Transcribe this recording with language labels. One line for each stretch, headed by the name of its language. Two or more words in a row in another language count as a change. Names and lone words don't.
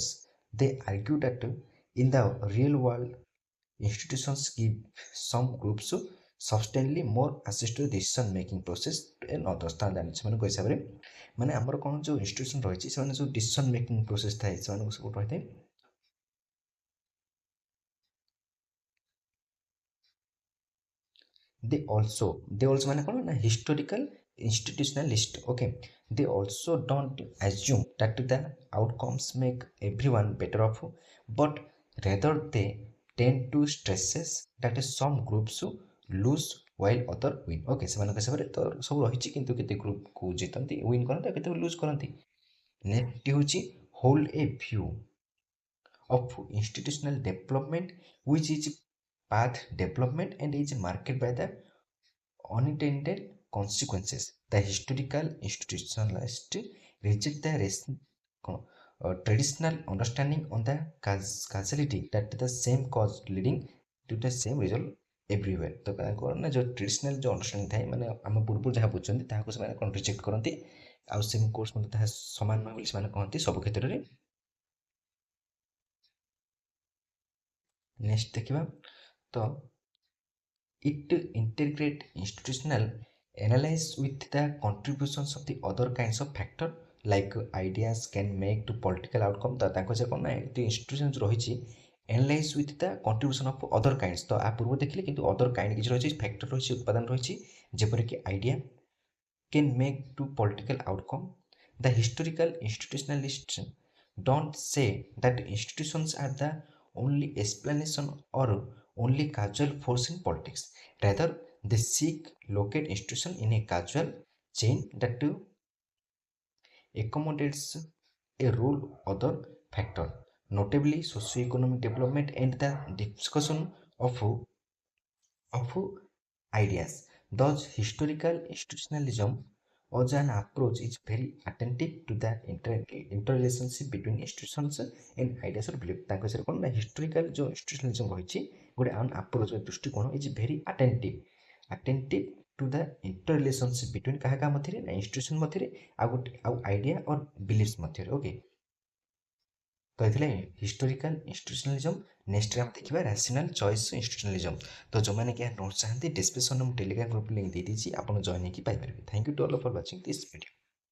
English: They argue that in the real world, institutions give some groups substantially more access to the decision making process than others.
Odia: ସେମାନଙ୍କ ହିସାବରେ ମାନେ ଆମର କ'ଣ ଯେଉଁ ଇନଷ୍ଟିଟ୍ୟୁସନ୍ ରହିଛି ସେମାନେ ଯେଉଁ
English: decision making process
Odia: ଥାଏ ସେମାନଙ୍କୁ ସବୁ ରହିଥାଏ
English: they also
Odia: ମାନେ କ'ଣ
English: ନା historical institutionalist okay they also don't assume that the outcomes make everyone better off but rather they tend to stresses that some groups lose while other win okay
Odia: ସେମାନଙ୍କ ହିସାବରେ ତ ସବୁ ରହିଛି କିନ୍ତୁ କେତେ ଗ୍ରୁପକୁ ଜିତନ୍ତି ୱିନ୍ କରନ୍ତି ଆଉ କେତେ ଲୁଜ୍ କରନ୍ତି ନେକ୍ସଟ ହେଉଛି
English: hold a view of institutional development which is path development and is marked by the unintended consequences. The historical institutionalists reject the traditional understanding on the causality that the same cause leading to the same result everywhere.
Odia: ତ କ'ଣ ନା ଯେଉଁ ଟ୍ରେଡିସନାଲ ଯେଉଁ ଅଣ୍ଡରଷ୍ଟାଣ୍ଡିଂ ଥାଏ ମାନେ ଆମ ପୂର୍ବରୁ ଯାହା ବୁଝୁଛନ୍ତି ତାହାକୁ ସେମାନେ କ'ଣ ରିଜେକ୍ଟ କରନ୍ତି ଆଉ
English: same course
Odia: ମଧ୍ୟ ତାହା ସମାନ ନୁହେଁ ବୋଲି ସେମାନେ କହନ୍ତି ସବୁ କ୍ଷେତ୍ରରେ ନେକ୍ସଟ ଦେଖିବା ତ
English: it integrate institutional analyze with the contributions of the other kinds of factor like ideas can make to political outcome
Odia: ତ ତାଙ୍କ ସେ କ'ଣ ନା ଏମିତି
English: institutions ରହିଛି analyze with the contribution of other kinds
Odia: ତ ଆ ପୂର୍ବ ଦେଖିଲେ କିନ୍ତୁ
English: other kind
Odia: କିଛି ରହିଛି
English: factor
Odia: ରହିଛି ଉପାଦାନ ରହିଛି ଯେପରିକି
English: idea can make to political outcome the historical institutionalists don't say that institutions are the only explanation or only causal force in politics. Rather, they seek locate institution in a causal chain that accommodates a role other factor, notably socio-economic development and the discussion of ideas. Thus, historical institutionalism as an approach is very attentive to the interrelationship between institutions and ideas or belief.
Odia: ତାଙ୍କ ବିଷୟରେ କ'ଣ ନା ହିଷ୍ଟୋରିକାଲ ଯେଉଁ ଇନଷ୍ଟିଟ୍ୟୁସନାଲିଜମ ରହିଛି ଗୋଟେ
English: an approach
Odia: ଦୃଷ୍ଟିକୋଣ
English: is very attentive to the interrelationship between
Odia: କାହା କାହା ମଧ୍ୟରେ ନା ଇନଷ୍ଟିଟ୍ୟୁସନ୍ ମଧ୍ୟରେ ଆଉ
English: idea or beliefs
Odia: ମଧ୍ୟରେ ଓକେ ତ ଏଥିରେ
English: historical institutionalism
Odia: ନେକ୍ସଟରେ ଆମେ ଦେଖିବା
English: rational choice institutionalism
Odia: ତ ଯେଉଁମାନେ କି ଏହା ନୋଟ୍ ଚାହାନ୍ତି ଡିସ୍କ୍ରିପ୍ସନରେ ମୁଁ
English: Telegram group link
Odia: ଦେଇଦେଇଛି ଆପଣ ଜଏନ୍ ହେଇକି ପାଇପାରିବେ
English: thank you to all for watching this video